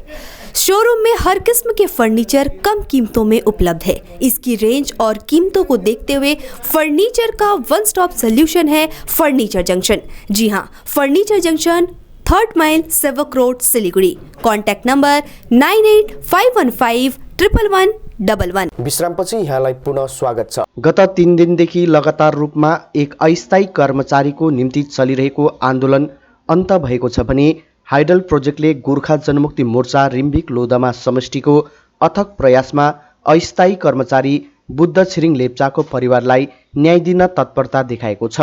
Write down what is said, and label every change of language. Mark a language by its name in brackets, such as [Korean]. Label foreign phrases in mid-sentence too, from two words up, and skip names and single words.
[Hindi] शोरूम में हर किस्म के फर्नीचर कम कीमतों में उपलब्ध है। इसकी रेंज और कीमतों को देखते हुए फर्नीचर का [English] one stop solution [Hindi] है फर्नीचर जंक्शन। जी हाँ, फर्नीचर जंक्शन 3rd माइल सेवक रोड सिलीगुड़ी। [English] contact number [Hindi] 9851511111। [Nepali] विश्रामपछि यहाँलाई पुनः स्वागत छ। गत 3 दिनदेखि लगातार रूपमा एक अस्थायी कर्मचारीको निम्ति चलिरहेको आन्दोलन अन्त भएको छ भने हाइडल प्रोजेक्टले गोर्खा जनमुक्ति मोर्चा रिम्बिक लोधमा समष्टिको अथक प्रयासमा अस्थायी कर्मचारी बुद्ध छिरिङ लेप्चाको परिवारलाई न्याय दिन तत्परता देखाएको छ।